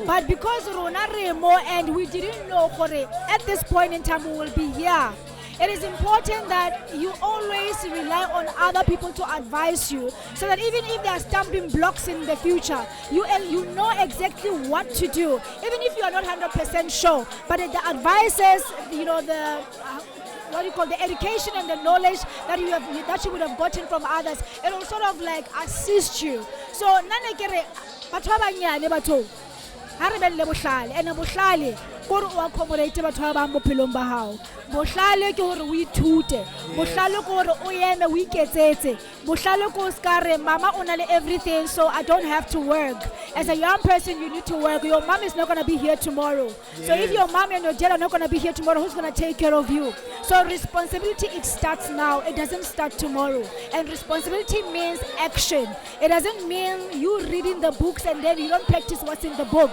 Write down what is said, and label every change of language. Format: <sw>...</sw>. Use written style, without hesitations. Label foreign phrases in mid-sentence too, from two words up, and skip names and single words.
<en>But because Rona Remo and we didn't know at this point in time we will be here, it is important that you always rely on other people to advise you, so that even if there are stumbling blocks in the future, you know exactly what to do. Even if you are not 100% sure, but the advices, the education and the knowledge that you would have gotten from others, it will sort of like assist you.</en> <st>So nanekere batho ba banyane batho ha re belle bohlale, and bohlale gore o accommodate batho ba bang bophelong ba hao. Bohlale ke hore o ithute, bohlale ke hore o yeme o iketsetse, bohlale ke skare mama o na le everything,</st> <en>so I don't have to work. As a young person, you need to work. Your mom is not going to be here tomorrow. Yes. So if your mom and your dad are not going to be here tomorrow, who's going to take care of you? So responsibility, it starts now. It doesn't start tomorrow. And responsibility means action. It doesn't mean you reading the books and then you don't practice what's in the book.</en>